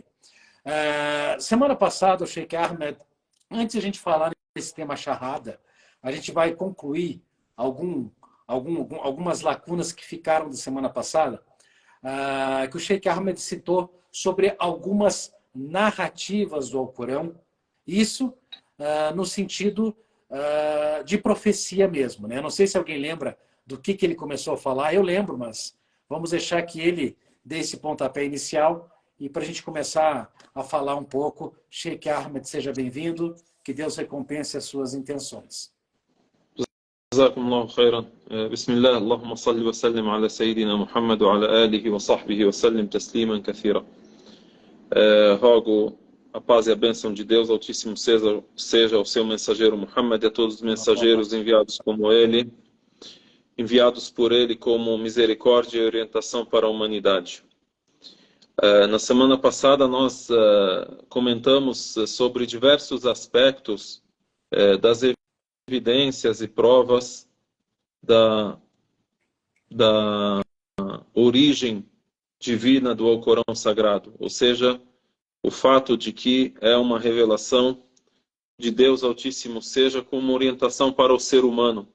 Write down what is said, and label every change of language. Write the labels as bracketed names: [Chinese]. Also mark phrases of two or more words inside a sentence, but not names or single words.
[Portuguese] Semana passada, o Sheikh Ahmed, antes de a gente falar nesse tema Shahada, a gente vai concluir algumas lacunas que ficaram da semana passada, que o Sheikh Ahmed citou sobre algumas narrativas do Alcorão, isso no sentido de profecia mesmo, né? Não sei se alguém lembra do que ele começou a falar, eu lembro, mas vamos deixar que ele dê esse pontapé inicial e para a gente começar a falar um pouco. Sheikh Ahmed, seja bem-vindo, que Deus recompense as suas intenções. [Arabic] جزاكم الله خيرا. بسم الله اللهم صل وسلم على سيدنا محمد وعلى آله وصحبه وسلم تسليما كثيرا. [Portuguese] Rogo a paz e a bênção de Deus Altíssimo seja ao seu mensageiro Muhammad e a todos os mensageiros enviados como ele, enviados por ele como misericórdia e orientação para a humanidade. Na semana passada nós comentamos sobre diversos aspectos das evidências e provas da origem divina do Alcorão Sagrado, ou seja, o fato de que é uma revelação de Deus Altíssimo, seja como orientação para o ser humano.